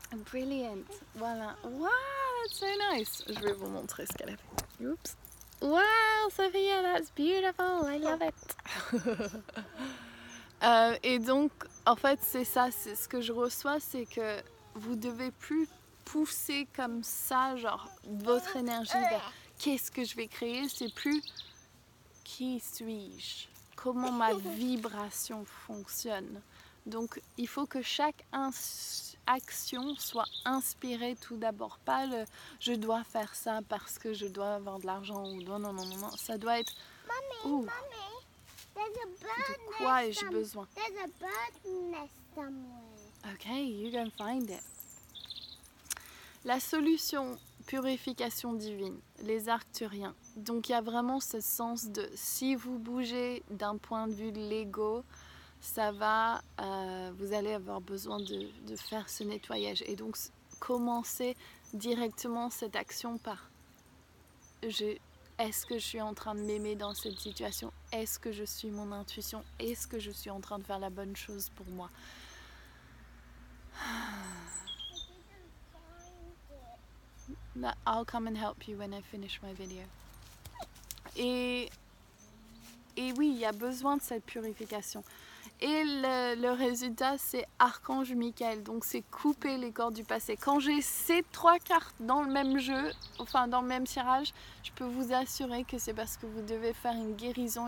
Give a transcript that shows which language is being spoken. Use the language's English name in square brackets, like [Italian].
[French] Brilliant, voilà. [English] Wow, that's so nice. [French] Je vais vous montrer ce qu'elle a fait. Oups. [English] Wow, Sophia, that's beautiful. I love it. [French] Et donc, en fait, c'est ça. C'est ce que je reçois, c'est que vous devez plus pousser comme ça, genre votre énergie vers qu'est-ce que je vais créer. C'est plus qui suis-je, comment ma vibration fonctionne. Donc, il faut que chaque action soit inspirée tout d'abord, pas le je dois faire ça parce que je dois avoir de l'argent ou non, ça doit être [English] Mommy, there's a bird [French] de quoi ai-je besoin? [English] There's a bird nest somewhere. Okay, you go and find it. [French] La solution, purification divine, les arcturiens. Donc il y a vraiment ce sens de si vous bougez d'un point de vue de l'ego, ça va, vous allez avoir besoin de faire ce nettoyage. Et donc commencez directement cette action par est-ce que je suis en train de m'aimer dans cette situation? Est-ce que je suis mon intuition? Est-ce que je suis en train de faire la bonne chose pour moi? [English] I'll come and help you when I finish my video. [French] Et oui, il y a besoin de cette purification. Et le résultat, c'est Archange Michael. Donc, c'est couper les cordes du passé. Quand j'ai ces 3 cartes dans le même jeu, enfin dans le même tirage, je peux vous assurer que c'est parce que vous devez faire une guérison.